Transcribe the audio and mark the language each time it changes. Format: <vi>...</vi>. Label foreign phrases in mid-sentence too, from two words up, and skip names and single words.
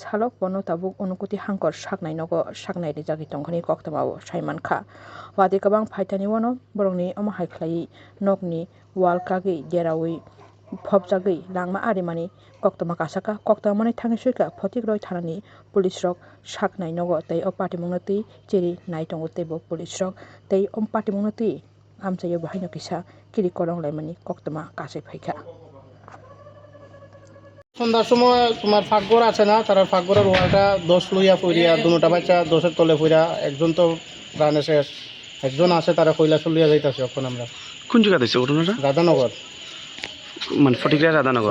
<trp>हालक बनो ताबुक अनुकुति हांकर सागनाय नगो सागनाय रिजागि तंखनि कक्तमाव साइमानखा वादे गोबां फाइटानि वनो बरंनि अमहायख्लायि नगनि वाल कागै देरावै फबजागै लांमा आरिमानि कक्तमा कासाका कक्तमानि थाङै सुइका फतिग्रय थानानि पुलिस रक सागनाय नगो तै अ पाटिमुंगनति चेरि नाइटंगो तैबो पुलिस रक तै अम पाटिमुंगनति आमचायो बाहायनो किसा किरि करं लाइमानि कक्तमा कासे फाइका</trp> <bn>সন্ধ্যার সময় তোমার ফাঁকঘর আছে না, তারা ফাঁকঘরের ওয়ালটা দোষ লইয়া ফুরিয়া দুটা বাচ্চা দোষের তলে ফুরিয়া একজন তো প্রাণে শেষ, একজন আছে তারা কৈলাস লইয়া যাইতেছে। এখন আমরা কোন জায়গা দিয়েছে ঘটনাটা? রাধানগর, মানে ফটিকরা রাধানগর।</bn>